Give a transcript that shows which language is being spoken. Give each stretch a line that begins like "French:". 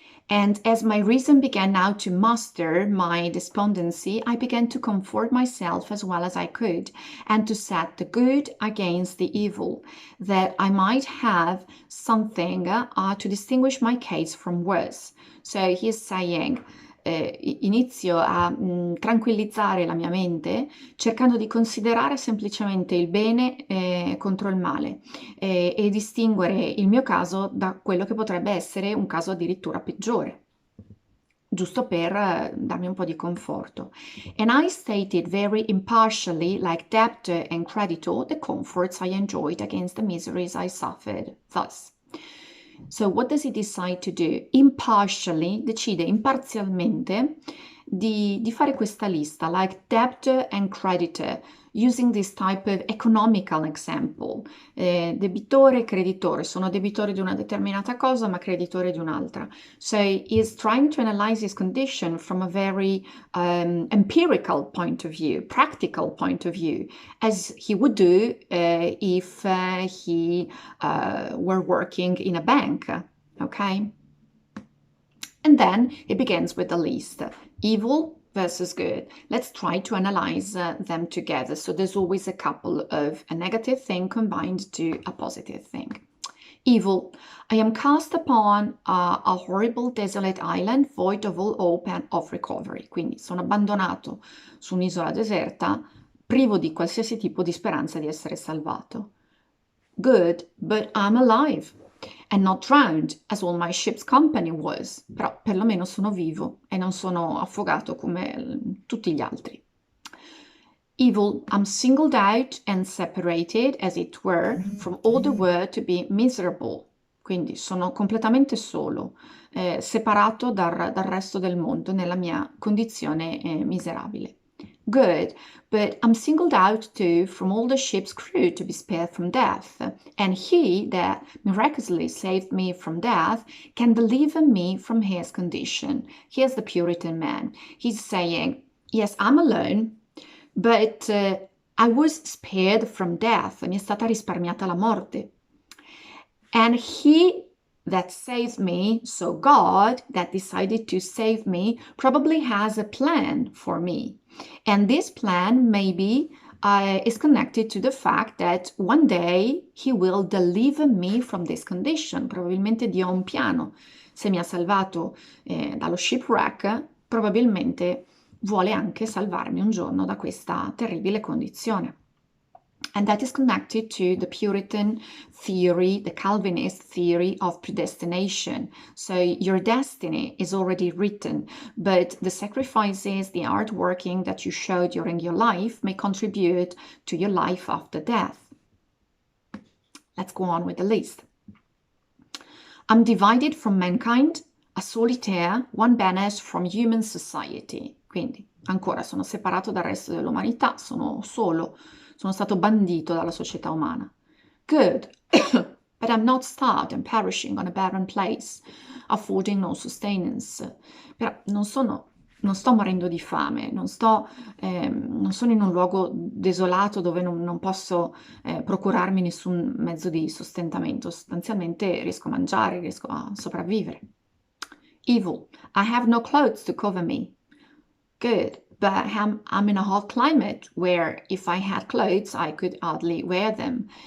English: And as my reason began now to master my despondency, I began to comfort myself as well as I could, and to set the good against the evil, that I might have something to distinguish my case from worse. So he's saying,
Italian: inizio a tranquillizzare la mia mente cercando di considerare semplicemente il bene contro il male e distinguere il mio caso da quello che potrebbe essere un caso addirittura peggiore, giusto per darmi un po' di conforto.
English: And I stated very impartially, like debtor and creditor, the comforts I enjoyed against the miseries I suffered thus. So what does he decide to do? Impartially,
Italian: decide imparzialmente di fare questa lista,
English: like debtor and creditor, using this type of economical example.
Italian: Debitore e creditore, sono debitore di una determinata cosa ma creditore di un'altra.
English: So he's trying to analyze his condition from a very empirical point of view, practical point of view, as he would do if he were working in a bank, okay? And then it begins with the list, evil versus good. Let's try to analyze them together. So there's always a couple of a negative thing combined to a positive thing. Evil. I am cast upon a horrible desolate island void of all hope and of recovery.
Italian: Quindi sono abbandonato su un'isola deserta, privo di qualsiasi tipo di speranza di essere salvato.
English: Good, but I'm alive. And not drowned, as all my ship's company was.
Italian: Però perlomeno sono vivo e non sono affogato come tutti gli altri.
English: Evil, I'm singled out and separated, as it were, from all the world to be miserable.
Italian: quindi sono completamente solo, separato dal resto del mondo nella mia condizione miserabile.
English: Good, but I'm singled out too from all the ship's crew to be spared from death, and he that miraculously saved me from death can deliver me from his condition. Here's the Puritan man. He's saying, yes, I'm alone, but I was spared from death,
Italian: mi è stata risparmiata la morte.
English: And he that saved me, so God that decided to save me, probably has a plan for me. And this plan maybe is connected to the fact that one day he will deliver me from this condition.
Italian: Probabilmente Dio ha un piano. Se mi ha salvato dallo shipwreck, probabilmente vuole anche salvarmi un giorno da questa terribile condizione.
English: And that is connected to the Puritan theory, the Calvinist theory of predestination. So your destiny is already written, but the sacrifices, the hard working that you show during your life may contribute to your life after death. Let's go on with the list. I'm divided from mankind, a solitaire, one banished from human society.
Italian: Quindi, ancora, sono separato dal resto dell'umanità, sono solo, sono stato bandito dalla società umana.
English: Good, but I'm not starved and perishing on a barren place, affording no sustenance.
Italian: Però non sto morendo di fame, non sono in un luogo desolato dove non posso procurarmi nessun mezzo di sostentamento. Sostanzialmente riesco a mangiare, riesco a sopravvivere.
English: Evil, I have no clothes to cover me. Good, but I'm in a hot climate where if I had clothes, I could hardly wear them.